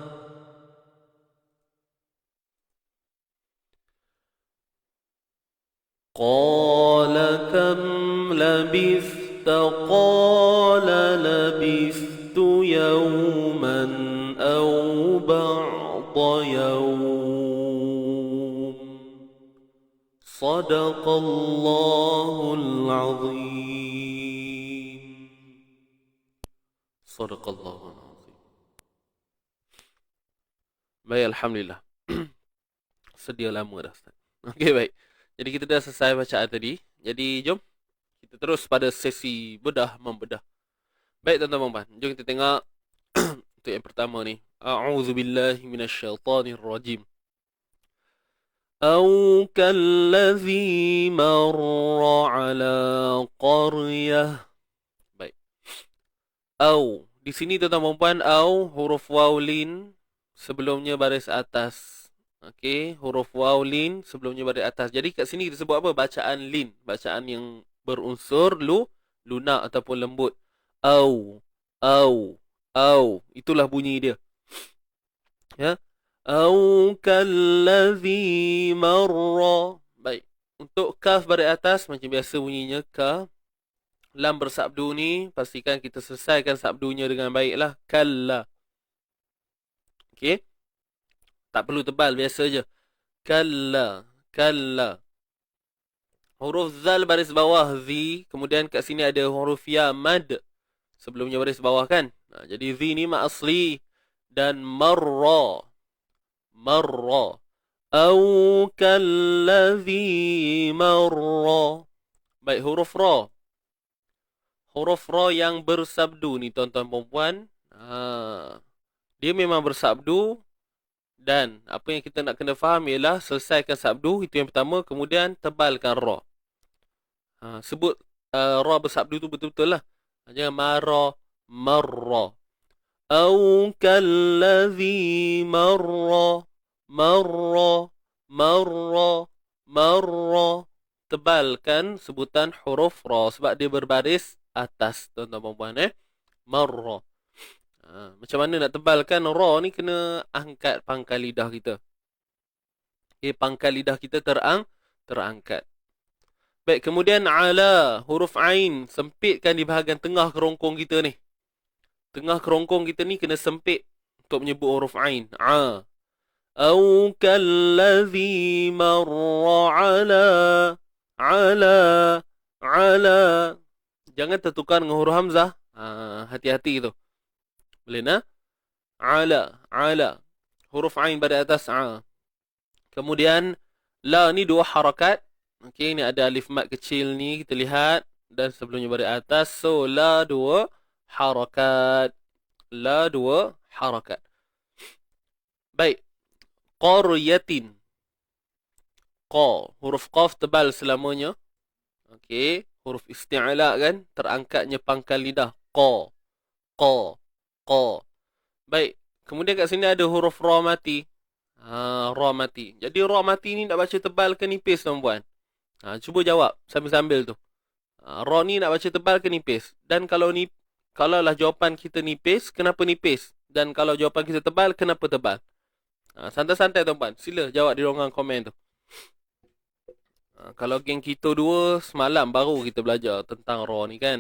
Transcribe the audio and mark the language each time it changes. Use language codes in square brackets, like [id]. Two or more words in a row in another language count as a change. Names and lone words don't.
[ar] قال كم لبثت قال لبثت يوما أو بعض يوم صدق الله العظيم صدق الله العظيم. [ms] Baik, alhamdulillah. Sedia lama dah, Ustaz. Okey, baik. Jadi kita dah selesai bacaan tadi. Jadi jom kita terus pada sesi bedah membedah. Baik tuan-tuan dan puan, jom kita tengok untuk yang pertama ni. [ar] أعوذ بالله من الشيطان الرجيم. أو كالذي مر على قرية. [ms] Baik. Au. Di sini tuan-tuan dan puan, au huruf waw lin sebelumnya baris atas. Okey, huruf waw lin sebelumnya baris atas. Jadi kat sini kita sebut apa? Bacaan lin, bacaan yang berunsur lunak ataupun lembut. Au, au. Itulah bunyi dia. Ya. [ar] أو كالذي مر. [ms] Baik. Untuk kaf baris atas macam biasa bunyinya ka. Lam bersabdu ni pastikan kita selesaikan sabdunya dengan baiklah. Kalla. Okey. Tak perlu tebal, biasa je. Kalla, kalla. Huruf zal baris bawah zi, kemudian kat sini ada huruf ya mad sebelumnya baris bawah kan. Jadi zi ni mak asli dan marra. [ar] مر. أو كالذي مر. [ms] Baik, huruf ra. Huruf ra yang bersabdu ni tuan-tuan dan puan. Dia memang bersabdu dan apa yang kita nak kena faham ialah selesaikan sabdu, itu yang pertama, kemudian tebalkan ra. Sebut ra bersabdu tu betul-betul lah. [ar] Jangan مر، مر. أو كالذي مر. مر، مر، مر. [ms] Tebalkan sebutan huruf ra sebab dia berbaris atas, tuan-tuan dan puan. Marra. Macam mana nak tebalkan ra ni? Kena angkat pangkal lidah kita. Okay, pangkal lidah kita terangkat. Baik, kemudian ala, huruf ain, sempitkan di bahagian tengah kerongkong kita ni. Tengah kerongkong kita ni kena sempit untuk menyebut huruf ain. [ar] أو كالذي مر على. [ms] Jangan tertukar dengan huruf hamzah. Hati-hati tu. Boleh nak? Ala. Huruf ain pada atas Kemudian la ni dua harakat. Okey, ni ada alif mat kecil ni kita lihat dan sebelumnya pada atas. So la dua harakat. La dua harakat. Baik. Qaryatin. Qa. Huruf qaf tebal selamanya. Okey. Huruf isti'la kan. Terangkatnya pangkal lidah. Qa. Baik. Kemudian kat sini ada huruf ra mati. Ra mati. Jadi ra mati ni nak baca tebal ke nipis tuan-puan? Cuba jawab sambil-sambil tu. Ra ni nak baca tebal ke nipis? Dan kalau lah jawapan kita nipis, kenapa nipis? Dan kalau jawapan kita tebal, kenapa tebal? Santai-santai tuan-puan. Sila jawab di ruangan komen tu. Kalau geng kita dua, semalam baru kita belajar tentang ra ni kan.